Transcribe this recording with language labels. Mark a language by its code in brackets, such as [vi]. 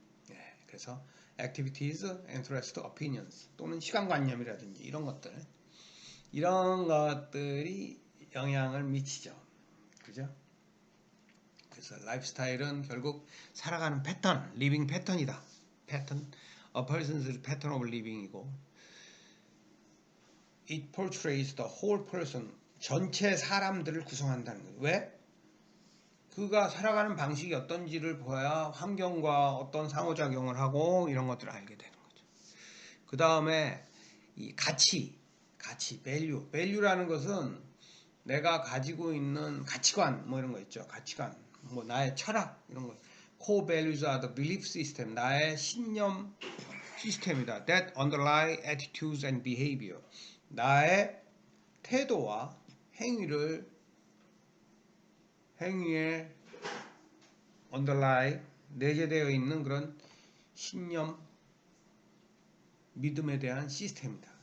[ko] 예, 그래서 [en] activities, interest, opinions [ko] 또는 시간관념이라든지 이런 것들이 영향을 미치죠. 그죠? 그래서 라이프 스타일은 결국 살아가는 패턴, 리빙 패턴이다. [en] 패턴, a person's pattern of living이고, it portrays the whole person, [ko] 전체 사람들을 구성한다는 거예요. 왜? 그가 살아가는 방식이 어떤지를 보아야 환경과 어떤 상호작용을 하고 이런 것들을 알게 되는 거죠. 그 다음에 이 가치, value라는 것은 내가 가지고 있는 가치관, 뭐 이런 거 있죠. 가치관, 뭐 나의 철학, 이런 거. [en] Core values are the belief system, [ko] 나의 신념 시스템이다. [en] That underlie attitudes and behavior, [ko] 나의 태도와 행위에 underlie, 내재되어 있는 그런 신념, 믿음에 대한 시스템이다.